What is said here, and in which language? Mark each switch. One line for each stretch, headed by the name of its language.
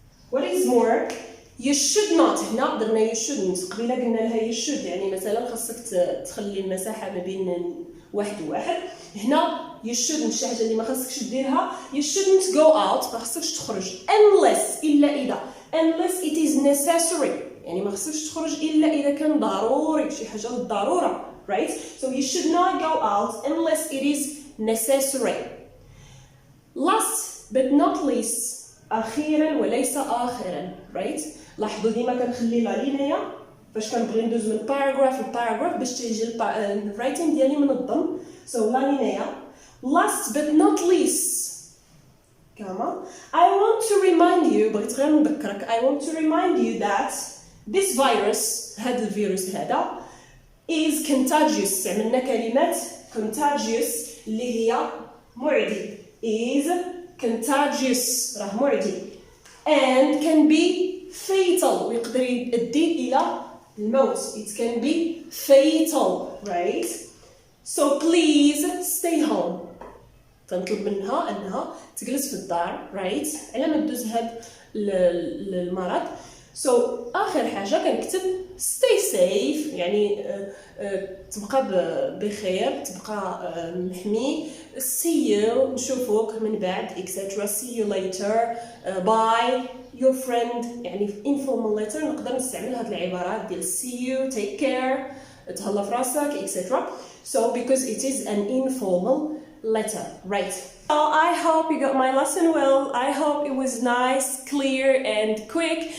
English: what is more you should not.
Arabic: هنا درنا you shouldn't، قبيله قلنا لها you should، يعني مثلا خاصك تخلي المساحه ما بين واحد وواحد. هنا you shouldn't شي حاجه اللي ما خاصكش ديرها.
English: you shouldn't go out،
Arabic: ما خاصكش تخرج unless إلا إذا unless it is necessary، يعني ما خاصكش تخرج إلا إذا كان ضروري، شي حاجه للضروره right.
English: so you should not go out unless it is necessary. last but not least
Arabic: أخيرا وليس آخرا
English: right.
Arabic: لاحظوا ديما كنخلي لا لينيا فاش كنبغي ندوز من باراغراف لباراغراف باش تيجي الرايتين ديالي منظم. so لا لينيا.
English: last but not least كما I want to remind you،
Arabic: بغيت غير نذكرك
English: I want to remind you that this virus،
Arabic: هذا الفيروس هذا
English: is contagious.
Arabic: عملنا كلمات contagious اللي هي معدي is contagious راه معدي
English: and can be fatal
Arabic: ويقدر يؤدي إلى الموت.
English: it can be fatal right. so please stay home.
Arabic: تنطلب منها أنها تجلس في الدار right على ما تدوز هاد المرض. so آخر حاجة كنكتب
English: stay safe
Arabic: يعني تبقى بخير، تبقى محمي. see you نشوفوك من بعد etc.
English: see you later bye your friend، يعني في informal letter
Arabic: نقدر نستعمل هاد العبارات ديال
English: see you take care تهلا في راسك etc. so because it is an informal letter right. so I hope you got my lesson well. I hope it was nice, clear and quick.